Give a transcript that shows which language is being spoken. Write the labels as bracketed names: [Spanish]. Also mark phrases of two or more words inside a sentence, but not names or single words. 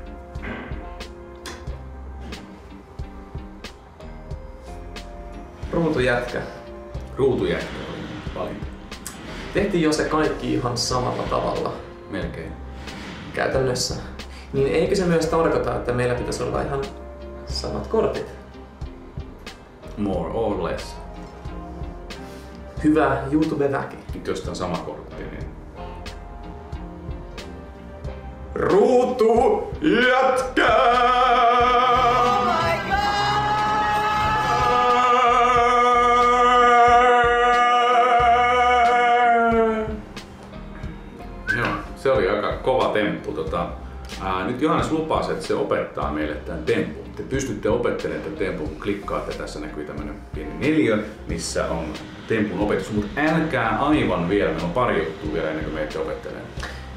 [Finnish] Ruutujätkä. Ruutujätkä valinta. Tehtiin jo se kaikki ihan samalla tavalla. Melkein. Käytännössä. Niin eikö se myös tarkoita, että meillä pitäisi olla ihan samat kortit? [English] More or less. [Finnish] Hyvä YouTube-väki. Nyt jos on sama kortti, niin... Ruutujätkä! [English] Oh my God! [Finnish] Joo, se oli aika kova temppu. Nyt Johannes lupasi, että se opettaa meille tämän tempun. Te pystytte opettelemaan tämän tempun, kun klikkaatte. Tässä näkyy tämmönen pieni neliö, missä on tempun opetus. Mutta älkää aivan vielä, meillä on pari juttua vielä ennen kuin menette opettelemaan.